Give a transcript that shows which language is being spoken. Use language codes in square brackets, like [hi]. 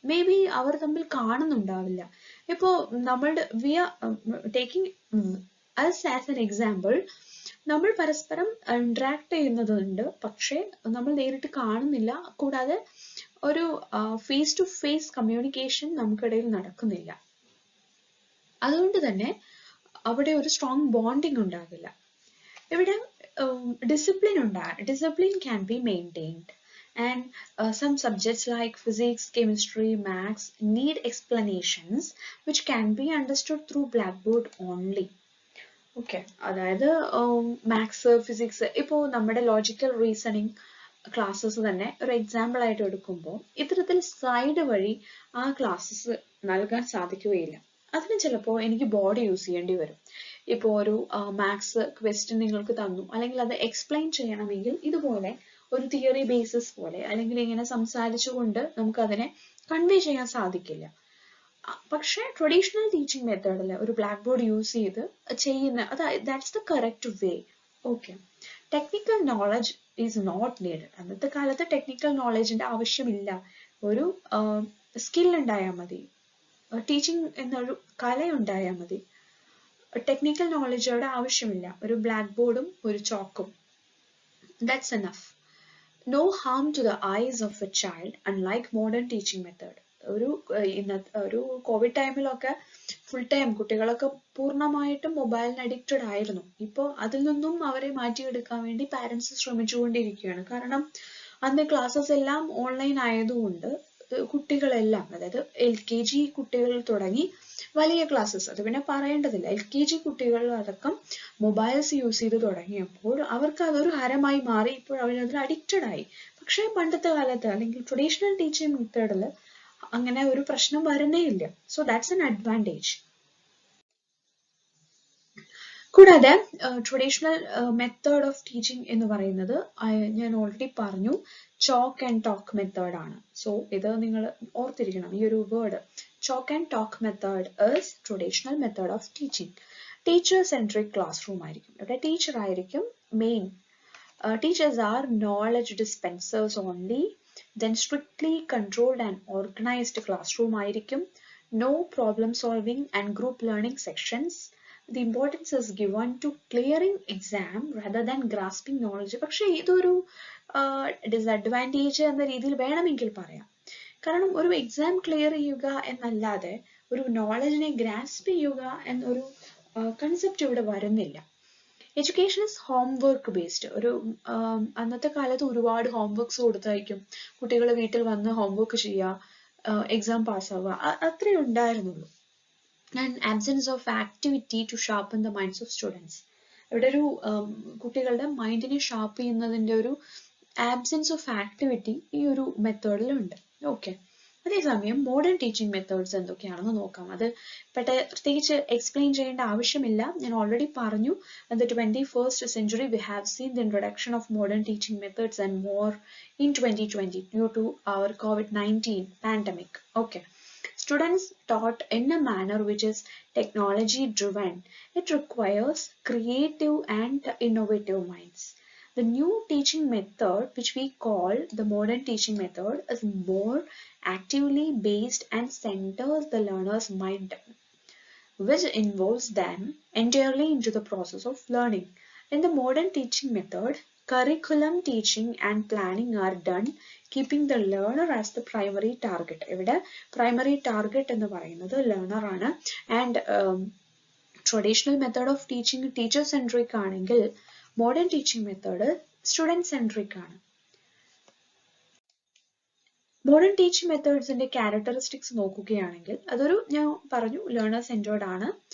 [ml] May be അവർ തമ്മിൽ കാണുന്നുണ്ടാവില്ല. ഇപ്പോൾ നമ്മളുടെ [en] we are taking as an example, [ml] നമ്മൾ പരസ്പരം ഇന്ററാക്ട് ചെയ്യുന്നതുണ്ട്, പക്ഷേ നമ്മൾ നേരിട്ട് കാണുന്നില്ല. കൂടാതെ ഒരു ഫേസ് ടു ഫേസ് കമ്മ്യൂണിക്കേഷൻ നമുക്കിടയിൽ നടക്കുന്നില്ല. അതുകൊണ്ട് തന്നെ അവിടെ ഒരു സ്ട്രോങ് ബോണ്ടിങ് ഉണ്ടാകില്ല. [en] ഇവിടെ discipline can be maintained. And some subjects like physics, chemistry, maths need explanations which can be understood through blackboard only. [ml] Okay, അതായത് മാത്സ്, ഫിസിക്സ്, ഇപ്പോൾ നമ്മുടെ ലോജിക്കൽ റീസണിങ് ക്ലാസ്സസ് തന്നെ ഒരു എക്സാമ്പിൾ ആയിട്ട് എടുക്കുമ്പോൾ ഇത്തരത്തിൽ സ്ലൈഡ് വഴി ആ ക്ലാസ്സസ് നൽകാൻ സാധിക്കുകയില്ല. അതിന് ചിലപ്പോൾ എനിക്ക് ബോർഡ് യൂസ് ചെയ്യേണ്ടി വരും. ഇപ്പോൾ ഒരു മാത്സ് ക്വസ്റ്റ്യൻ നിങ്ങൾക്ക് തന്നു, അല്ലെങ്കിൽ അത് എക്സ്പ്ലെയിൻ ചെയ്യണമെങ്കിൽ ഇതുപോലെ ഒരു തിയറി ബേസിസ് പോലെ അല്ലെങ്കിൽ ഇങ്ങനെ സംസാരിച്ചുകൊണ്ട് നമുക്ക് അതിനെ കൺവേ ചെയ്യാൻ സാധിക്കില്ല. പക്ഷേ ട്രഡീഷണൽ ടീച്ചിങ് മെത്തേഡിൽ ഒരു ബ്ലാക്ക് ബോർഡ് യൂസ് ചെയ്ത് ചെയ്യുന്ന [en] That's the correct way. Okay, technical knowledge is not needed. [ml] അന്നത്തെ കാലത്ത് ടെക്നിക്കൽ നോളജിന്റെ ആവശ്യമില്ല. [en] ഒരു [ml] സ്കിൽ ഉണ്ടായാൽ മതി, ടീച്ചിങ് എന്നൊരു കല ഉണ്ടായാൽ മതി. ടെക്നിക്കൽ നോളജ് അവിടെ ആവശ്യമില്ല. ഒരു ബ്ലാക്ക് ബോർഡും ഒരു ചോക്കും, [en] that's enough. No harm to the eyes of a child, unlike modern teaching method. [ml] ഒരു കോവിഡ് ടൈമിലൊക്കെ ഫുൾ ടൈം കുട്ടികളൊക്കെ പൂർണ്ണമായിട്ടും മൊബൈലിന് അഡിക്റ്റഡ് ആയിരുന്നു. ഇപ്പോൾ അതിൽ നിന്നും അവരെ മാറ്റിയെടുക്കാൻ വേണ്ടി പാരന്റ്സ് ശ്രമിച്ചുകൊണ്ടിരിക്കുകയാണ്. കാരണം അന്ന് ക്ലാസ്സസ് എല്ലാം ഓൺലൈൻ ആയതുകൊണ്ട് കുട്ടികളെല്ലാം, അതായത് LKG കുട്ടികൾ തുടങ്ങി വലിയ ക്ലാസ്സസ്, അത് പിന്നെ പറയേണ്ടതില്ല, LKG കുട്ടികൾ അടക്കം മൊബൈൽസ് യൂസ് ചെയ്ത് തുടങ്ങിയപ്പോൾ അവർക്ക് അതൊരു ഹരമായി മാറി. ഇപ്പോൾ അവരതിൽ അഡിക്റ്റഡ് ആയി. പക്ഷേ പണ്ടത്തെ കാലത്ത് അല്ലെങ്കിൽ ട്രഡീഷണൽ ടീച്ചിങ് മെത്തേഡിൽ അങ്ങനെ ഒരു പ്രശ്നം വരുന്നേ ഇല്ല. [en] So that's an advantage. [ml] കൂടാതെ ട്രഡീഷണൽ മെത്തേഡ് ഓഫ് ടീച്ചിങ് എന്ന് പറയുന്നത് ഞാൻ ഓൾറെഡി പറഞ്ഞു, ചോക്ക് ആൻഡ് ടോക്ക് മെത്തേഡ് ആണ്. [en] so [ml] ഇത് നിങ്ങൾ ഓർത്തിരിക്കണം, [en] ഈ ഒരു word. Chalk and talk method is traditional method of teaching. [ml] Teacher centric class room ആയിരിക്കും. ഇവിടെ ടീച്ചർ ആയിരിക്കും main. [en] Teachers are knowledge dispensers only. Then strictly controlled and organized classroom ആയിരിക്കും. No problem solving and group learning sections. The importance is given to clearing exam rather than grasping knowledge. [ml] പക്ഷേ ഇതൊരു disadvantage എന്ന രീതിയിൽ വേണമെങ്കിൽ പറയാം. കാരണം ഒരു exam clear ചെയ്യുക എന്നല്ലാതെ ഒരു നോളജിനെ ഗ്രാസ്പ് ചെയ്യുക എന്നൊരു കൺസെപ്റ്റ് ഇവിടെ വരുന്നില്ല. [en] Education is homework based. [ml] ഒരു അന്നത്തെ കാലത്ത് ഒരുപാട് ഹോംവർക്ക്സ് കൊടുത്തായിരിക്കും കുട്ടികൾ വീട്ടിൽ വന്ന് ഹോംവർക്ക് ചെയ്യുക, എക്സാം പാസ്സാവുക, അത്രേ ഉണ്ടായിരുന്നുള്ളൂ. [en] And absence of activity to sharpen the minds of students. [ml] ഇവിടെ ഒരു കുട്ടികളുടെ മൈൻഡിനെ ഷാർപ്പ് ചെയ്യുന്നതിൻ്റെ ഒരു ആബ്സെൻസ് ഓഫ് ആക്ടിവിറ്റി ഈ ഒരു മെത്തേഡിലുണ്ട്. ഓക്കെ. അതേസമയം മോഡേൺ ടീച്ചിങ് മെത്തേഡ്സ് എന്തൊക്കെയാണെന്ന് നോക്കാം. അത് പ്രത്യേകിച്ച് എക്സ്പ്ലെയിൻ ചെയ്യേണ്ട ആവശ്യമില്ല, ഞാൻ ഓൾറെഡി പറഞ്ഞു. [en] In the 21st century we have seen the introduction of modern teaching methods and more in 2020 due to our COVID-19 pandemic. Okay. Students taught in a manner which is technology driven. It requires creative and innovative minds. The new teaching method, which we call the modern teaching method, is more actively based and centers the learner's mind, which involves them entirely into the process of learning. In the modern teaching method, curriculum teaching and planning are done, keeping the learner as the primary target. [ml] ഇവിടെ primary target എന്ന് പറയുന്നത് learner ആണ്. [en] And traditional method of teaching teacher centric ആണെങ്കിൽ modern teaching method student centric ആണ്. [ml] Modern teaching മെത്തേഡ്സിന്റെ characteristics നോക്കുകയാണെങ്കിൽ അതൊരു, ഞാൻ പറഞ്ഞു, ലേണർ സെൻറ്റേർഡ് ആണ്.